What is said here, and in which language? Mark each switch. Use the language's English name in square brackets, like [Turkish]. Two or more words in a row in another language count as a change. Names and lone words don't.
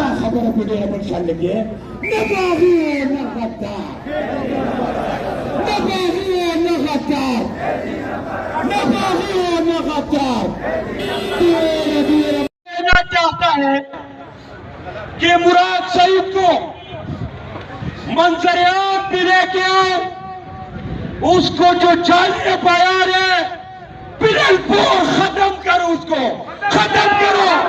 [Pashto] خبره په ډېره بل شان لګي نه باغي نه غدار نه باغي نه غدار نه باغي نه غدار [Urdu] کہنا چاہتا ہے کہ مراد سعید کو منظریات بھی لے کے آؤ اس کو جو جعلی بیان ہے بلال پور ختم کرو اس کو ختم کرو